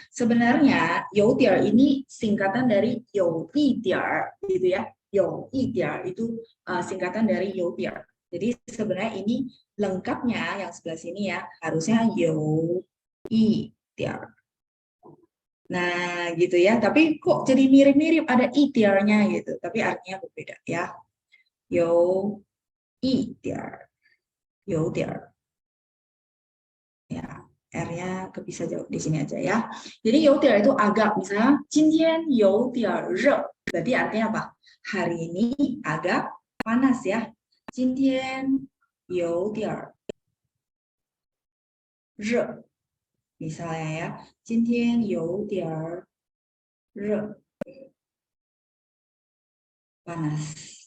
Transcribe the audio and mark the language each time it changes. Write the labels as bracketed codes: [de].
[id] Sebenarnya 有点儿 ini singkatan dari 有一点儿 gitu ya. 有一点儿 itu singkatan dari 有点儿. Jadi sebenarnya ini lengkapnya yang sebelah sini ya, harusnya 有一点儿. Nah, gitu ya. Tapi kok jadi mirip-mirip, ada itiarnya gitu. Tapi artinya berbeda ya. 有 [zh] 一点儿，有点儿。 [id] Ya, R-nya kepisah jauh di sini aja ya. Jadi 有点 itu agak, misalnya [zh] 今天有点热, [id] berarti artinya apa? Hari ini agak panas ya. [zh] 今天有点热, [id] misalnya ya. [zh] 今天有点热, [id] panas.